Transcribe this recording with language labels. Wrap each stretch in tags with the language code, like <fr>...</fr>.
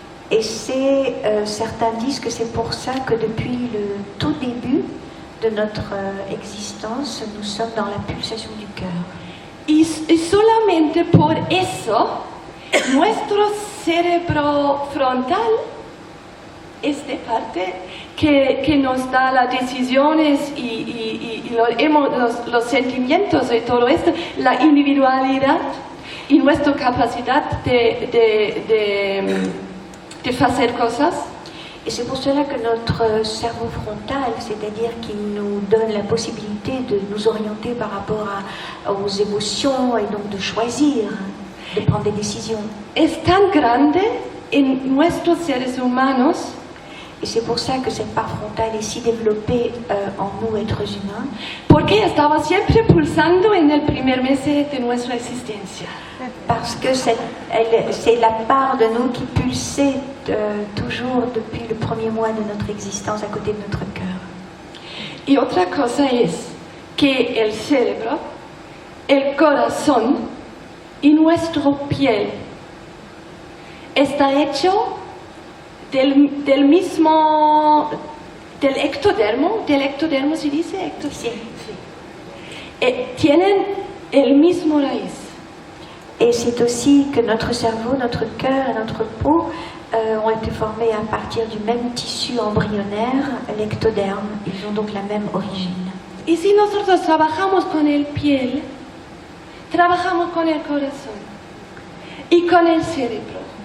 <fr>Et certains disent que c'est pour ça que depuis le tout début de notre existence, nous sommes dans la pulsation du cœur.</fr> <es>Y solamente por eso, nuestro cerebro frontal, esta parte que nos da las decisiones y los sentimientos y todo esto, la individualidad y nuestra capacidad de hacer cosas.</es> <fr>Et c'est pour cela que notre cerveau frontal, c'est-à-dire qui nous donne la possibilité de nous orienter par rapport aux émotions et donc de choisir, de prendre des décisions.</fr> <es>Es tan grande en nuestros seres humanos.</es> <fr>Et c'est pour ça que cette part frontale est si développée en nous, êtres humains.</fr> <es>Porque estaba siempre pulsando en el primer mes de nuestra existencia.</es> <fr>Parce que c'est la part de nous qui pulsait toujours depuis le premier mois de notre existence à côté de notre cœur.</fr> <es>Y otra cosa es que el cerebro, el corazón y nuestra piel está hecho del mismo, del ectodermo se dice, Sí. tienen el mismo raíz.</es> <fr>Et c'est aussi que notre cerveau, notre cœur et notre peau ont été formés à partir du même tissu embryonnaire, l'ectoderme. Ils ont donc la même origine.</fr> <es>Y si nosotros trabajamos con el piel, trabajamos con el corazón y con el cerebro.</es>